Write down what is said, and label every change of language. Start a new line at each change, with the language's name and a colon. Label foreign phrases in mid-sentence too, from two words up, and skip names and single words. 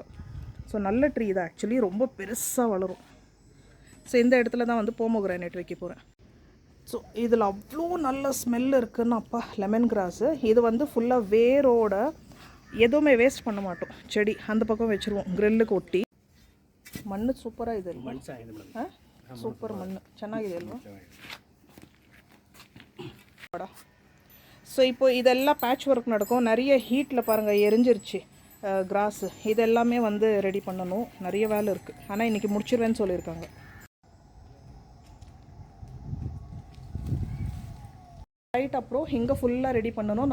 Tamil: ஸோ நல்ல ட்ரீ தான், ஆக்சுவலி ரொம்ப பெருசாக வளரும். ஸோ இந்த இடத்துல தான் வந்து போமோகிரானேட் வைக்க போகிறேன். ஸோ இதில் அவ்வளோ நல்ல ஸ்மெல் இருக்குதுன்னு அப்பா,
English: lemon grass.
Tamil: இது வந்து ஃபுல்லாக வேரோட எதுவுமே வேஸ்ட் பண்ண மாட்டோம், செடி அந்த பக்கம் வச்சுருவோம்
Kannada: ಗ್ರಿಲ್ಗೆ ಒಟ್ಟಿ. ಮಣ್ಣು ಸೂಪರಾಗಿದೆ ಅಲ್ವಾ? ಹಾಂ, ಸೂಪರ್ ಮಣ್ಣು ಚೆನ್ನಾಗಿದೆ ಅಲ್ವಾ?
Tamil: ஸோ இப்போ இதெல்லாம்
English: patch work
Tamil: நடக்கும், நிறைய ஹீட்டில் பாருங்கள் எரிஞ்சிருச்சு கிராஸு. இதெல்லாமே வந்து ரெடி பண்ணணும், நிறைய வேலை இருக்குது. ஆனால் இன்றைக்கி முடிச்சிருவேன்னு சொல்லியிருக்காங்க. ரைட், அப்புறம் இங்கே ஃபுல்லாக ரெடி பண்ணணும்.